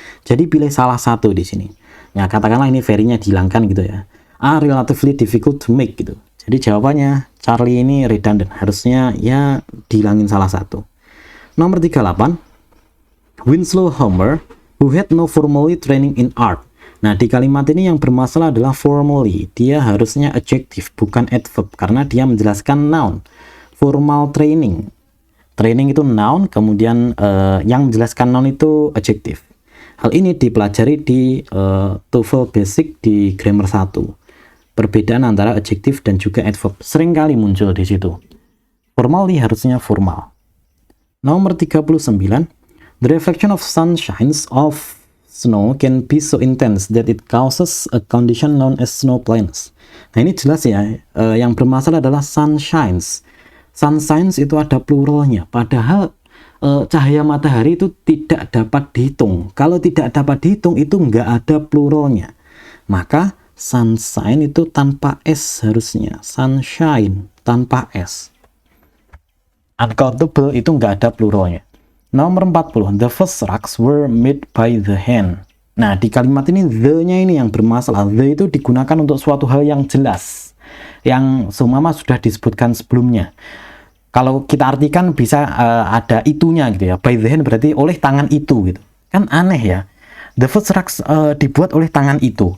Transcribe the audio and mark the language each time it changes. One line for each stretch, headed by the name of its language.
Indonesian: Jadi pilih salah satu di sini. Ya, katakanlah ini very-nya dihilangkan gitu ya.
English: Relatively difficult to make
Indonesian: gitu. Jadi jawabannya Charlie ini redundant. Harusnya ya dihilangin salah satu. Nomor 38.
English: Winslow Homer, who had no formally training in art.
Indonesian: Nah, di kalimat ini yang bermasalah adalah formally. Dia harusnya adjective, bukan adverb, karena dia menjelaskan noun. Formal training. Training itu noun, kemudian yang menjelaskan noun itu adjective. Hal ini dipelajari di TOEFL Basic di Grammar 1. Perbedaan antara adjective dan juga adverb seringkali muncul di situ. Formally harusnya formal. Nomor 39.
English: The reflection of sunshines of snow can be so intense that it causes a condition known as snow blindness.
Indonesian: Nah ini jelas ya, yang bermasalah adalah sunshines. Sunshines itu ada pluralnya, padahal cahaya matahari itu tidak dapat dihitung. Kalau tidak dapat dihitung itu nggak ada pluralnya. Maka sunshine itu tanpa S harusnya, sunshine tanpa S. Uncountable itu nggak ada pluralnya. Nomor 40,
English: the first rugs were made by the hand.
Indonesian: Nah, di kalimat ini the-nya ini yang bermasalah. The itu digunakan untuk suatu hal yang jelas, yang seumpama sudah disebutkan sebelumnya. Kalau kita artikan bisa ada itunya gitu ya.
English: By the hand
Indonesian: berarti oleh tangan itu gitu. Kan aneh ya.
English: The first rugs
Indonesian: dibuat oleh tangan itu.